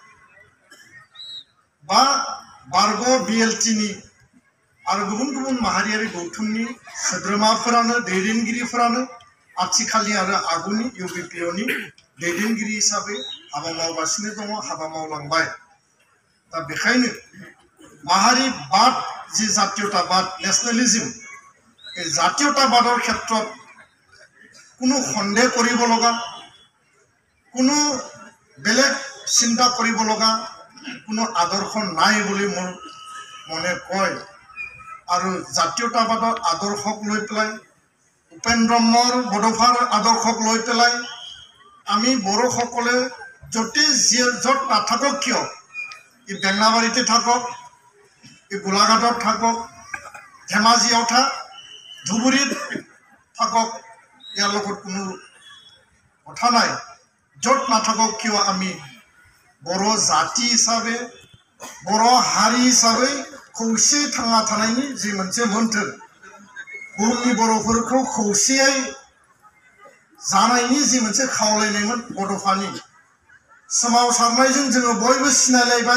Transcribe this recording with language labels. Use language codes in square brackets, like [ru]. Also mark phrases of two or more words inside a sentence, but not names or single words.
[brx] बा बारग' बिएलटिनि आरो गुबुन गुबुन माहारियारि गौथुमनि सोद्रोमाफोरानो दैदेनगिरिफोरानो आथिखालनि आरो आगुनि इउबिपिअनि दैदेनगिरि हिसाबै हाबा मावगासिनो दङ हाबा मावलांबाय दा बेखायनो माहारिबाद जि जातीयताबाद नेशनेलिज्म [as] এই জাতীয়তাবাদৰ ক্ষেত্ৰত কোনো সন্দেহ কৰিব লগা কোনো বেলেগ চিন্তা কৰিব লগা কোনো আদৰ্শ নাই বুলি মোৰ মনে কয় আৰু জাতীয়তাবাদৰ আদৰ্শক লৈ পেলাই উপেন্দ্ৰমৰ বড়োফাৰ আদৰ্শক লৈ পেলাই আমি বড়োসকলে য'তে য'ত নাথাকক কিয় ই বেঙনাবাৰীতে থাকক ই গোলাঘাটত থাকক ধেমাজিয়াव থাক ধুবুৰীত থাকক ইয়াৰ লগত কোনো কথা নাই য'ত নাথাকক [brx] কিয় আমি बर' जाति हिसाबै बर' हारि हिसाबै खौसे थांना थानायनि जि मोनसे मोन्थोर बुहुमनि बर'फोरखौ खौसेयै जानायनि जि मोनसे खावलायनायमोन बड'फानि सोमावसारनायजों जोङो बयबो सिनायलायबाय